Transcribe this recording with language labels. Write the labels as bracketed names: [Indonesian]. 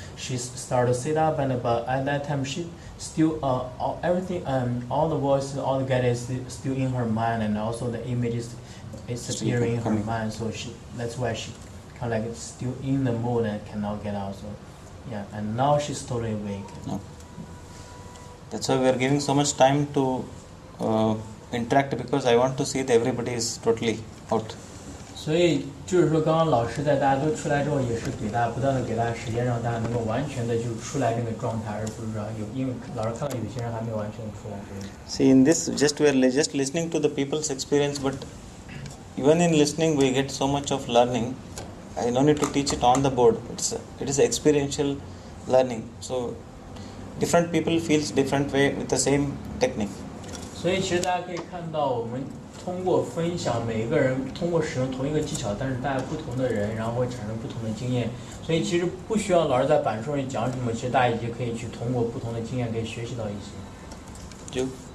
[English] She started to sit up, and but at that time she still everything all the voices, all the guidance is still in her mind, and also the images is appearing in her mind. So that's why she kind of like still in the mood and cannot get out. So yeah, and now she's totally awake. No. That's why we are giving so much time to interact, because I want to see that everybody is totally out. [Chinese] 所以就是说，刚刚老师在大家都出来之后，也是不断的给大家时间，让大家能够完全的就出来这个状态，而不是说因为老师看到有些人还没有完全的出来。 [English] See, in this, we are just listening to the people's experience, but even in listening, we get so much of learning. I don't need to teach it on the board. It is experiential learning. So different people feels different way with the same technique. [Chinese] 所以其实大家可以看到，我们通过分享，每一个人通过使用同一个技巧，但是大家不同的人，然后会产生不同的经验。所以其实不需要老师在板书上讲什么，其实大家已经可以去通过不同的经验，可以学习到一些。就